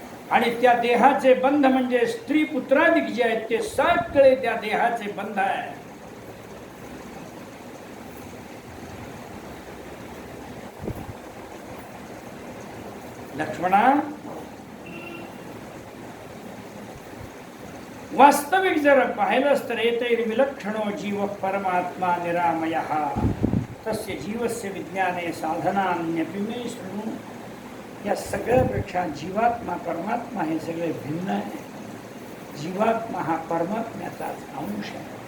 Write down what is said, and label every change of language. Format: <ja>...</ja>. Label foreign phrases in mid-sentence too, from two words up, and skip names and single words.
<mr>आणि त्या देहाचे बंध म्हणजे स्त्री पुत्रादिक जे आहेत ते सगळे त्या देहाचे बंध आहे.</mr> <sa>लक्ष्मणा,</sa> <mr>वास्तविक जर पाहिलंच तर</mr> <sa>एतैर्विलक्षणो जीव परमात्मा निरामयः तस्य जीवस्य विज्ञाने साधनान्यपि मे शृणु.</sa> <mr>या सगळ्यापेक्षा जीवात्मा परमात्मा हे सगळे भिन्न आहे. जीवात्मा हा परमात्म्याचाच अंश आहे.</mr>